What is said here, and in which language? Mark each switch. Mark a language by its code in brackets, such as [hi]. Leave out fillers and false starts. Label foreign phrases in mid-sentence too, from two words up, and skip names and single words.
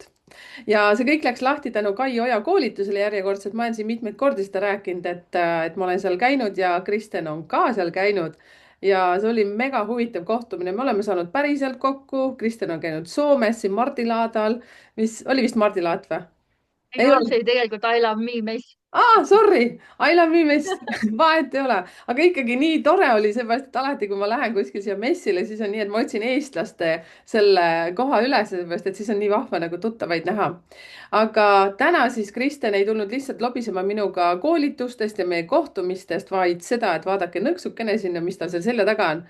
[et] Ja see kõik läks lahti tänu Kai Oja koolitusele järjekordselt. Ma olen siin mitmeid kordi seda rääkinud, et ma olen seal käinud ja Kristen on ka seal käinud. Ja see oli mega huvitav kohtumine. Me oleme saanud päriselt kokku. Kristen on käinud Soomes siin Mardilaadal, mis oli vist Mardilaat või? Ei Ei olnud olnud. see tegelikult [en] I love me [et] mess. [en] Sorry, I love you mess, [et] vahet ei ole, aga ikkagi nii tore oli, seepärast, et alati, kui ma lähen kuskil siia messile, siis on nii, et ma otsin eestlaste selle koha üles, seepärast, et siis on nii vahva nagu tuttavaid näha. aga täna siis Kristen ei tulnud lihtsalt lobisema minuga koolitustest ja meie kohtumistest, vaid seda, et vaadake nõksukene sinna, mis tal seal selja taga on.